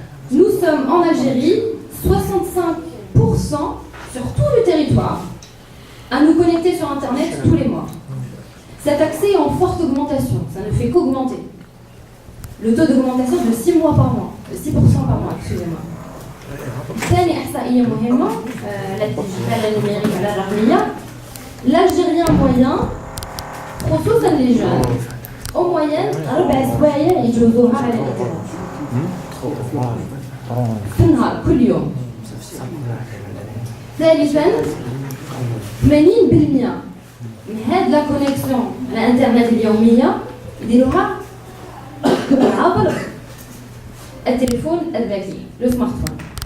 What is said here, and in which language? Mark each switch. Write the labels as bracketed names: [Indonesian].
[French] Nous sommes en Algérie 65% sur tout le territoire à nous connecter sur Internet tous les mois. Cet accès est en forte augmentation, ça ne fait qu'augmenter. Le taux d'augmentation est de 6 mois par mois, 6% par mois, excusez-moi. [Arabic] ثاني إحصائية مهمة للديجيتال النميري على الرقمية. [French] L'Algérien moyen, خصوصا les jeunes, en moyenne 4 [Arabic] سوايع يجوزوها على الإنترنت. في النهار كل يوم. ثالثا 80% من هذه لا كونيكسيون على الانترنت اليوميه يديروها عبر التليفون الذكي لو سمارت فون.